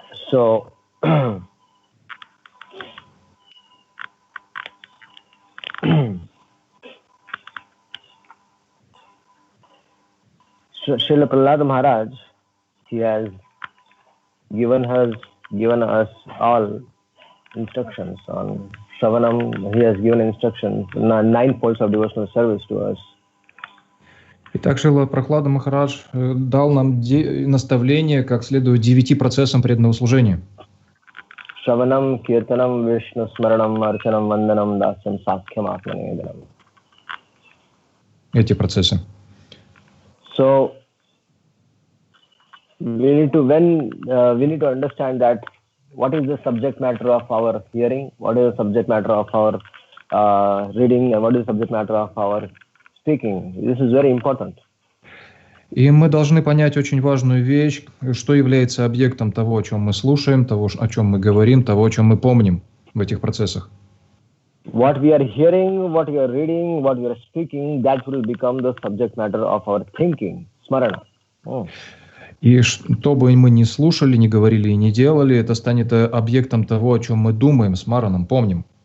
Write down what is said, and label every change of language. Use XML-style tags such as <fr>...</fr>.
<en>So Srila Prahlad Maharaj, he has given us all instructions on Shravanam. He has given instructions, 9 folds of devotional service to us.</en> <ru>Итак, Шрила Прахлада Махарадж дал нам наставление, как следует 9 процессам преданного служения.</ru> <sa>Shravanam, Kirtanam, Vishnu Smaranam, Archanam, Vandanam, Dasyam, Sakhyam, Atmanedanam.</sa> <ru>Эти процессы.</ru> <en>So we need to understand that what is the subject matter of our hearing, what is the subject matter of our reading, and what is the subject matter of our speaking. This is very important.</en> <ru>И мы должны понять очень важную вещь, что является объектом того, о чем мы слушаем, того, о чем мы говорим, того, о чем мы помним в этих процессах.</ru> <en>What we are hearing, what we are reading, what we are speaking, that will become the subject matter of our thinking, smarana.</en> <ru>И что бы мы ни слушали, ни говорили и ни делали, это станет объектом того, о чем мы думаем, смараном, помним.</ru>